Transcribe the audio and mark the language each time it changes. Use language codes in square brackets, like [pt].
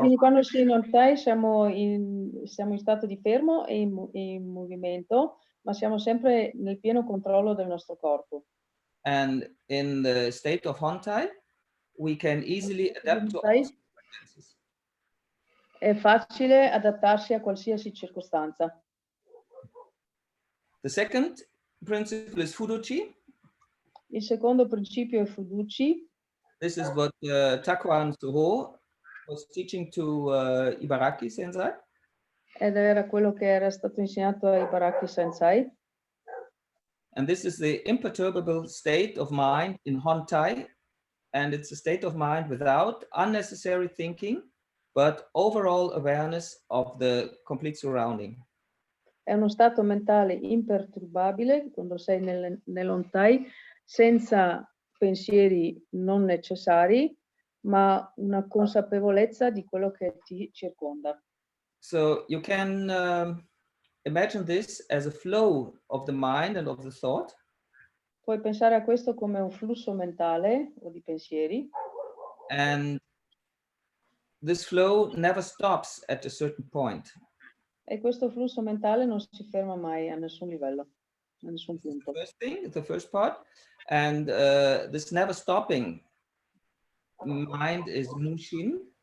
[it] Quindi quando si è in Hontai siamo in stato di fermo e in movimento, ma siamo sempre nel pieno controllo del nostro corpo. [en] And in the state of Hontai, we can easily adapt to all circumstances. [it] È facile adattarsi a qualsiasi circostanza. [en] The second principle is Fudochi. [it] Il secondo principio è Fudochi. [en] This is what Takuan Suho was teaching to Ibaraki Sensei. [it] Ed era quello che era stato insegnato a Ibaraki Sensei. [en] And this is the imperturbable state of mind in Hontai. And it's a state of mind without unnecessary thinking, but overall awareness of the complete surrounding. [it] È uno stato mentale imperturbabile quando sei nell'Hontai, senza pensieri non necessari, ma una consapevolezza di quello che ti circonda. [en] So you can imagine this as a flow of the mind and of the thought. [it] Puoi pensare a questo come un flusso mentale o di pensieri. [en] And this flow never stops at a certain point. [it] E questo flusso mentale non si ferma mai a nessun livello, a nessun punto. [en] The first part. And this never stopping mind is Mushin.